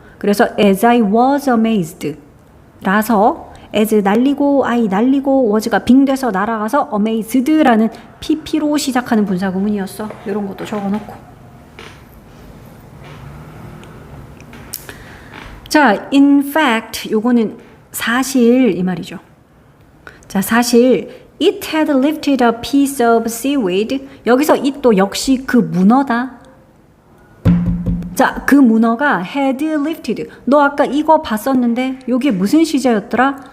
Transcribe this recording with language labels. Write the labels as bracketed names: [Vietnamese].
[Korean] 그래서 [English] as I was amazed [Korean] 라서 as 날리고 I 날리고 was가 빙돼서 날아가서 amazed라는 pp로 시작하는 분사 구문이었어. 이런 것도 적어놓고. 자, in fact 요거는 사실 이 말이죠. 자, 사실 [English] it had lifted a piece of seaweed. [Korean] 여기서 it도 역시 그 문어다. 자, 그 문어가 had lifted. 너 아까 이거 봤었는데 여기에 무슨 시제였더라?